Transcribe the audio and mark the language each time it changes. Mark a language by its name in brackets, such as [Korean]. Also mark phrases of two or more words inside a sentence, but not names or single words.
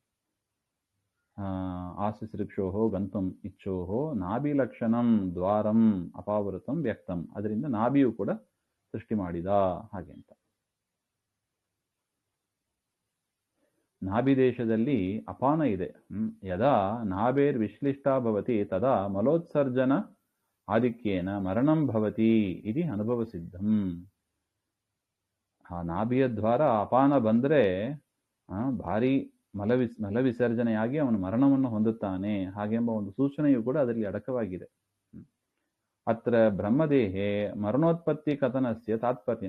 [Sanskrit] ಶುಶ್ರೂಕ್ಷೋಹೋ ಗಂತುಂ ಇಚ್ಛೋಹೋ ನಾಭಿ ಲಕ್ಷಣಂ ದ್ವಾರಂ ಅಪಾವೃತಂ ವ್ಯಕ್ತಂ. [Kannada] ಅದರಿಂದ ನಾಭಿಯು ಕೂಡ ಸೃಷ್ಟಿ ಮಾಡಿದ ಹಾಗೆ ಅಂತ. ನಾಭಿ ದೇಶದಲ್ಲಿ ಅಪಾನ ಇದೆ. [Sanskrit] ಯದಾ ನಾಭೇರ್ ವಿಶ್ಲಿಷ್ಟ ಭವತಿ ತದಾ ಮಲೋತ್ಸರ್ಜನ ಆಧಿಕ್ಯೇನ ಮರಣಂ ಭವತಿ ಇತಿ ಅನುಭವ ಸಿದ್ಧಂ. [Kannada] ಆ ನಾಭಿಯ ದ್ವಾರ ಅಪಾನ ಬಂದ್ರೆ ಭಾರಿ ಮಲ ವಿಸರ್ಜನೆಯಾಗಿ ಅವನು ಮರಣವನ್ನು ಹೊಂದುತ್ತಾನೆ ಹಾಗೆಂಬ ಒಂದು ಸೂಚನೆಯು ಕೂಡ ಅದರಲ್ಲಿ ಅಡಕವಾಗಿದೆ. [Sanskrit] ಅತ್ರ ಬ್ರಹ್ಮದೇಹೇ ಮರಣೋತ್ಪತ್ತಿ ಕಥನಸ್ಯ ತಾತ್ಪರ್ಯ.